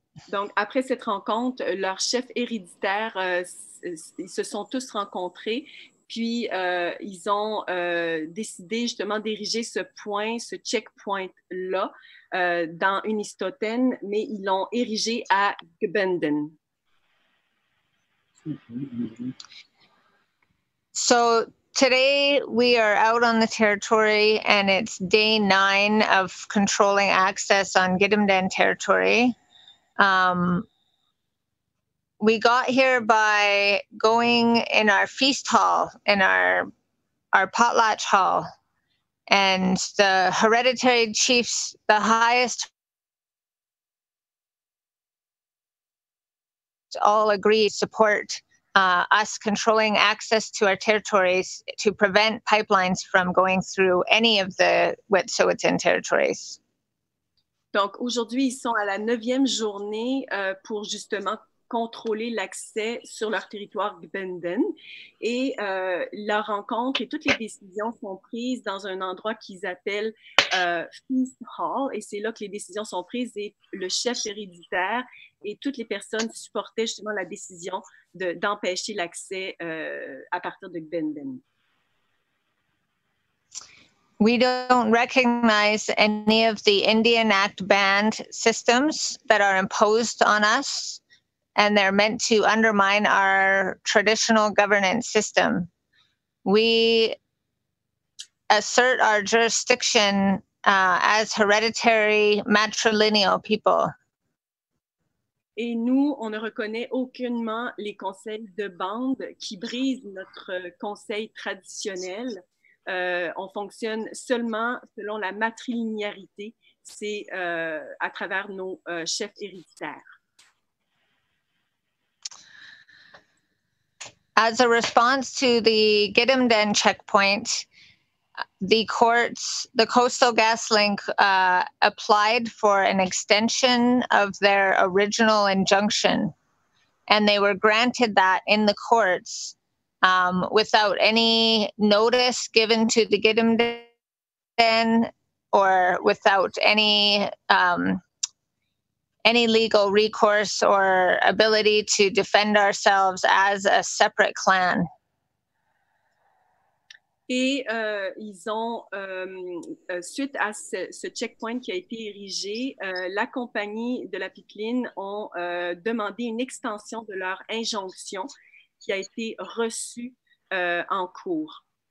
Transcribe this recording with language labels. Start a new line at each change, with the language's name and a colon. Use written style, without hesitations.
French: Donc, après cette rencontre, leurs chefs héréditaires, ils se sont tous rencontrés, puis ils ont décidé justement d'ériger ce point, ce checkpoint-là, dans Unistoten, mais ils l'ont érigé à Gbenden.
English: So today we are out on the territory, and it's day 9 of controlling access on Gidimt'en territory. We got here by going in our feast hall, in our potlatch hall, and the hereditary chiefs, the highest, all agree support us controlling access to our territories to prevent pipelines from going through any of the Wet'suwet'en territories.
French: Donc, aujourd'hui, ils sont à la 9e journée pour justement contrôler l'accès sur leur territoire Gbenden. Et leur rencontre et toutes les décisions sont prises dans un endroit qu'ils appellent Feast Hall. Et c'est là que les décisions sont prises et le chef héréditaire et toutes les personnes supportaient justement la décision d'empêcher l'accès à partir de Gbenden.
English: We don't recognize any of the Indian Act banned systems that are imposed on us, and they're meant to undermine our traditional governance system. We assert our jurisdiction as hereditary matrilineal people.
French: Et nous, on ne reconnaît aucunement les conseils de bande qui brisent notre conseil traditionnel. On fonctionne seulement selon la matrilinéarité, c'est à travers nos chefs héréditaires.
English: As a response to the Gidimt'en checkpoint, the Coastal GasLink applied for an extension of their original injunction, and they were granted that in the courts without any notice given to the Gidimt'en or without any legal recourse or ability to defend ourselves as a separate clan.
French: Et ils ont, suite à ce checkpoint qui a été érigé, la compagnie de la pipeline ont demandé une extension de leur injonction qui a été reçue en cours.